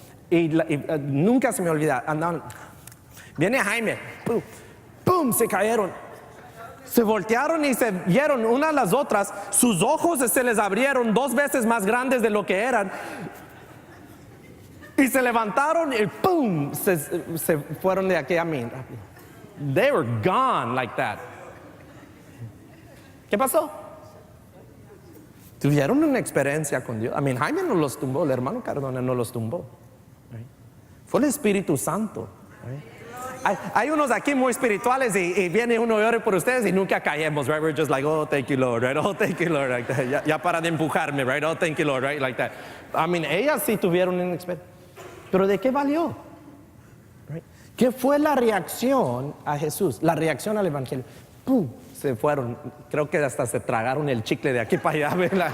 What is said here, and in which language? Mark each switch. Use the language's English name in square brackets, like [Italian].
[Spanish] Y nunca se me olvida, andaban, viene Jaime, boom, boom, se cayeron. Se voltearon y se vieron una a las otras. Sus ojos se les abrieron 2 veces más grandes de lo que eran. Y se levantaron y ¡pum! Se fueron de aquella mina. [English] They were gone like that. [Spanish] ¿Qué pasó? Tuvieron una experiencia con Dios. Jaime no los tumbó, el hermano Cardona no los tumbó. Fue el Espíritu Santo. Hay unos aquí muy espirituales y viene uno y ora por ustedes y nunca caemos, right? [English] We're just like, oh, thank you, Lord, right? Oh, thank you, Lord, like that. [Spanish] Ya para de empujarme, [English] right? Oh, thank you, Lord, right? Like that. [Spanish] Ellas sí tuvieron una experiencia. Pero ¿de qué valió? Right? ¿Qué fue la reacción a Jesús? La reacción al Evangelio. ¡Pum! Se fueron. Creo que hasta se tragaron el chicle de aquí para allá.